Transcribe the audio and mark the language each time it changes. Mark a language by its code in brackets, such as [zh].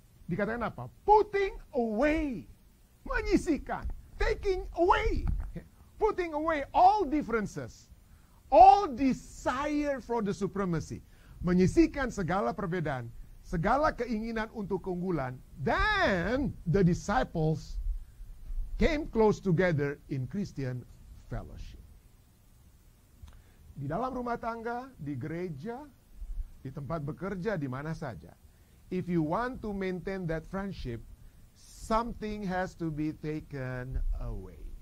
[id] Dikatakan apa? [en] Putting away, menyisihkan, taking away, putting away all differences, all desire for the supremacy, [id] menyisihkan segala perbedaan, segala keinginan untuk keunggulan. [en] Then the disciples came close together in Christian fellowship. [id] Di dalam rumah tangga, di gereja, di tempat bekerja, di mana saja. [en] If you want to maintain that friendship, something has to be taken away.